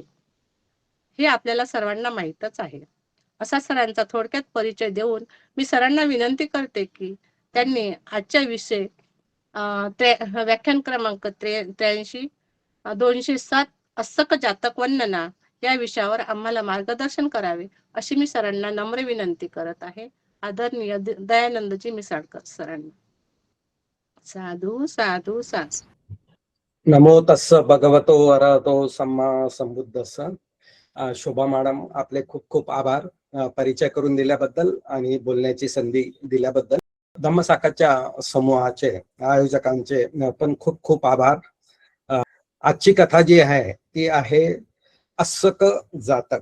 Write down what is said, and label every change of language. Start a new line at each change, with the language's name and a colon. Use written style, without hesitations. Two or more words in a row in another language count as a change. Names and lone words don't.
Marathi: हे आपल्याला सर्वांना माहीतच आहे. असा सरांचा थोडक्यात परिचय देऊन मी सरांना विनंती करते की त्यांनी आजच्या विषय व्याख्यान क्रमांक 83 207 अस्सक जातक वर्णना या विषयावर आम्हाला मार्गदर्शन करावे अशी मी सरांना नम्र विनंती करत आहे. आदरणीय दयानंदजी मिसाळकर सरांना. साधू साधू साधू.
Pali: नमो तस्स भगवतो अरहतो सम्मा संबुद्धस्स.
Marathi: शोभा मॅडम, आपले खूप खूप आभार परिचय करून दिल्याबद्दल आणि बोलण्याची संधी दिल्याबद्दल. धम्मसाखाच्या समूहाचे आयोजकांचे पण खूप खूप आभार. आजची कथा जी आहे ती आहे अस्सक जातक.